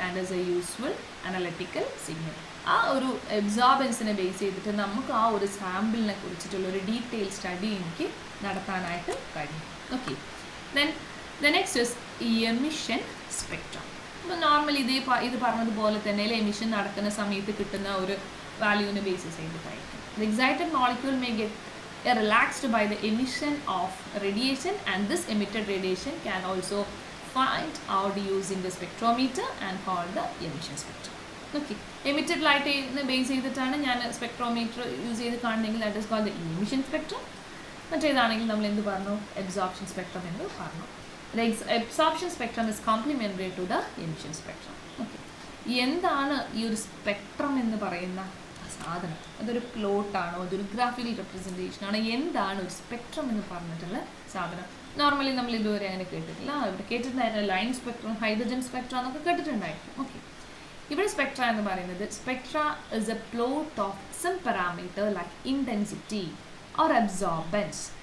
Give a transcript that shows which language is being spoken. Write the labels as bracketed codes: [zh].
[en] And as a useful analytical signal. [ml] ആ ഒരു അബ്സോർബൻസിനെ base ചെയ്തിട്ട് നമുക്ക് ആ ഒരു സാമ്പിളിനെ കുറിച്ചിട്ടുള്ള ഒരു ഡീറ്റെയിൽ സ്റ്റഡി എനിക്ക് നടത്താനായിട്ട് കഴിയും. [en] Okay, then the next is emission spectrum. [ml] അപ്പോൾ നോർമലി ഇത് പറഞ്ഞതുപോലെ തന്നെ എമിഷൻ നടക്കുന്ന സമയത്ത് കിട്ടുന്ന ഒരു വാല്യൂവിനെ basis ചെയ്തിട്ടായിരിക്കും. [en] The excited molecule may get relaxed by the emission of radiation, and this emitted radiation can also find out using the spectrometer and called the emission spectrum. [ml] Okay, emitted light base ചെയ്തിട്ടാണ് ഞാൻ spectrometer use ചെയ്ത് കാണുന്നെങ്കിൽ [en] that is called the emission spectrum. [ml] മറ്റേതാണെങ്കിൽ നമ്മൾ എന്ത് പറഞ്ഞു, absorption spectrum എന്ന് പറഞ്ഞു. [en] The absorption spectrum is complementary to the emission spectrum. Okay, [ml] എന്താണ് ഈ ഒരു സ്പെക്ട്രം എന്ന് പറയുന്ന സാധനം? അതൊരു പ്ലോട്ടാണോ, അതൊരു ഗ്രാഫിക്കൽ റെപ്രസെൻറ്റേഷൻ ആണോ, എന്താണ് ഒരു സ്പെക്ട്രം എന്ന് പറഞ്ഞിട്ടുള്ള സാധനം? നോർമലി നമ്മൾ ഇതുവരെ അങ്ങനെ കേട്ടിട്ടില്ല. ഇവിടെ കേട്ടിട്ടുണ്ടായിരുന്നു ലൈൻ സ്പെക്ട്രം, ഹൈഡ്രജൻ സ്പെക്ട്ര എന്നൊക്കെ കേട്ടിട്ടുണ്ടായിരിക്കും. [en] okay, [ml] ഇവിടെ സ്പെക്ട്ര എന്ന് പറയുന്നത് [en] Spectra is a plot of some parameter like intensity or absorbance.